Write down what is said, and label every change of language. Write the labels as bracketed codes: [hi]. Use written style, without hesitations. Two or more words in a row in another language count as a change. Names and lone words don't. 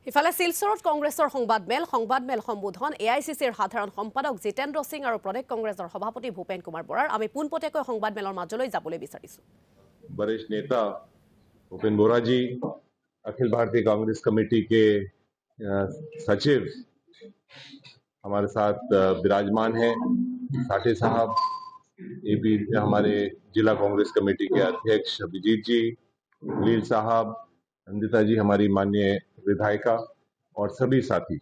[as] ইফালে শিলচৰত কংগ্ৰেছৰ সংবাদমেল সম্বোধন এআইচিচিৰ সাধাৰণ সম্পাদক জিতেন্দ্ৰ সিং আৰু প্ৰদেশ কংগ্ৰেছৰ সভাপতি ভূপেন কুমাৰ বৰাৰ আমি পোনপটীয়াকৈ সংবাদমেলৰ মাজলৈ যাবলৈ বিচাৰিছো। [hi] वरिष्ठ नेता भूपेन बोरा जी, अखिल भारतीय कांग्रेस कमेटी के सचिव हमारे साथ विराजमान हैं। साठे साहब, एपी हमारे जिला कांग्रेस कमेटी के अध्यक्ष अभिजीत जी, लील साहब, नंदिता जी हमारी माननीय विधायिका और सभी साथी।